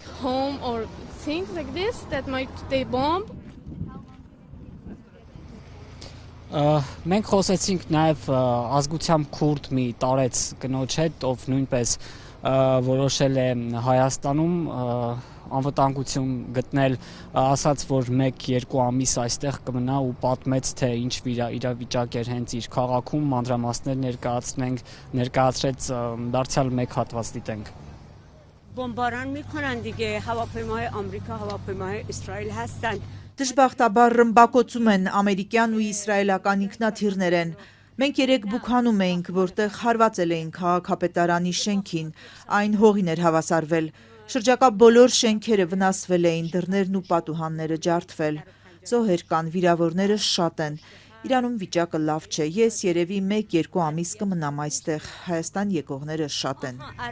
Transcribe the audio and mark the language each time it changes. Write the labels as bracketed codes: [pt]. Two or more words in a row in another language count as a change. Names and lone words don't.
[hy] Մենք խոսեցինք նաև ազգությամբ քուրդ մի տարեց կնոջ հետ, ով նույնպես որոշել է Հայաստանում անվտանգություն գտնել, ասաց, որ 1-2 ամիս այստեղ կմնա ու պատմեց, թե ինչ իրավիճակ էր հենց իր քաղաքում, մանրամասներ ներկայացրեց, դարձյալ մեկ հատված դիտենք։ [fa] Բոմբարան میکنن دیگه هواپیماهای آمریکا هواپیماهای اسرائیل هستن [hy] Դժբախտաբար ռմբակոծում են ամերիկյան ու իսրայելական ինքնաթիռներ են։ Մենք 3 բուքանում էինք, որտեղ հարվածել էին քաղաքապետարանի շենքին, այն հողին էր հավասարվել։ Շրջակա բոլոր շենքերը վնասվել էին, դռներն ու պատուհանները ջարդվել։ Զոհեր կան, վիրավորները շատ են։ Իրանում վիճակը լավ չէ։ Ես երևի 1-2 ամիս կմնամ այստեղ։ Հայաստան եկողները շատ են։